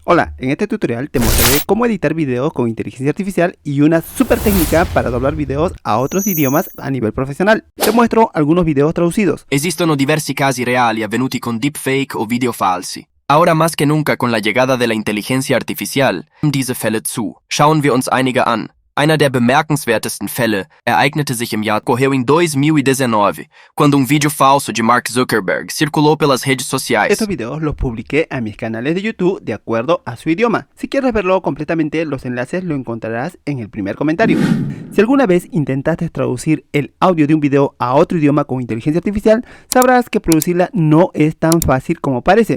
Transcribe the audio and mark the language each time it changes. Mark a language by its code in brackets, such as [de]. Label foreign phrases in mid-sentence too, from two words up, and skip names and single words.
[es] Hola, en este tutorial te mostraré cómo editar videos con inteligencia artificial y una super técnica para doblar videos a otros idiomas a nivel profesional. Te muestro algunos videos traducidos. [it] Esistono diversi casi reali avvenuti con deepfake o video falsi. [es] Ahora más que nunca con la llegada de la inteligencia artificial [de] nehmen diese Fälle zu. Schauen wir uns einige an. Einer der bemerkenswertesten Fälle ereignete sich im Jahr [pt] ocorreu em 2019, quando vídeo falso de Mark Zuckerberg circulou pelas redes sociais. [es] Estos videos los publiqué a mis canales de YouTube de acuerdo a su idioma. Si quieres verlo completamente, los enlaces lo encontrarás en el primer comentario. Si alguna vez intentaste traducir el audio de un video a otro idioma con inteligencia artificial, sabrás que producirla no es tan fácil como parece.